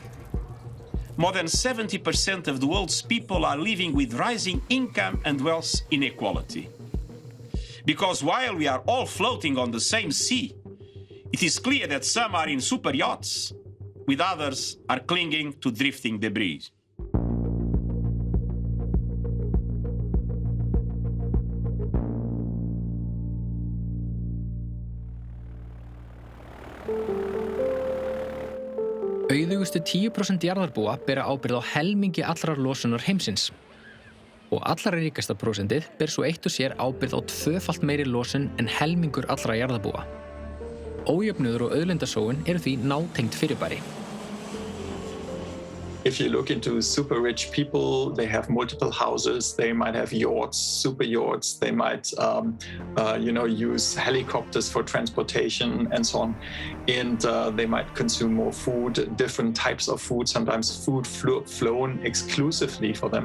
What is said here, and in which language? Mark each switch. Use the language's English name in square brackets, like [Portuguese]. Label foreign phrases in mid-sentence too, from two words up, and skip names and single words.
[English] More than 70% of the world's people are living with rising income and wealth inequality. Because while we are all floating on the same sea, it is clear that some are in super yachts, with others are clinging to drifting debris. [Icelandic] Auðugustu 10% jarðarbúa bera ábyrgð á helmingi allrar losunar heimsins. Og allra ríkasta prósentið ber svo eitt og sér ábyrgð á tvöfalt meiri losun en helmingur allra jarðarbúa. Ójöfnuður og auðlindasóun eru því nátengd fyrirbæri. [English] If you look into super rich people, they have multiple houses, they might have yachts, super yachts, they might use helicopters for transportation and so on. And they might consume more food, different types of food, sometimes food flown exclusively for them.